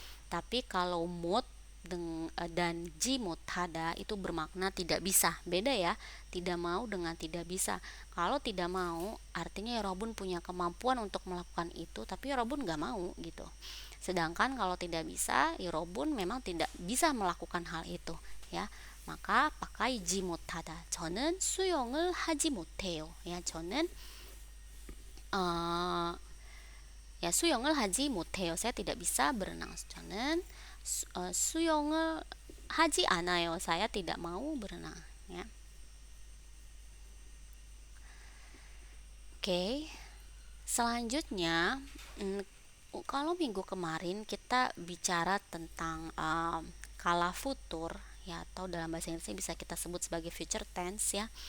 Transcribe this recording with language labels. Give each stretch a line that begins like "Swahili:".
Indonesian: Tapi kalau mood dan ji motada itu bermakna tidak bisa. Beda ya, tidak mau dengan tidak bisa. Kalau tidak mau artinya Robun punya kemampuan untuk melakukan itu, tapi Robun nggak mau gitu. Sedangkan kalau tidak bisa, Robun memang tidak bisa melakukan hal itu ya. Maka pakai ji motada.
Korean: 저는 수영을 하지 못해요. Ya, 저는 ya 수영을 하지 못해요.
Indonesian: Saya tidak bisa berenang.
Korean: 저는 수영을 하지 않아요.
Indonesian: Saya tidak mau berenang ya. Oke. Selanjutnya kalau minggu kemarin kita bicara tentang kala futur ya, atau dalam bahasa Inggrisnya bisa kita sebut sebagai future tense ya.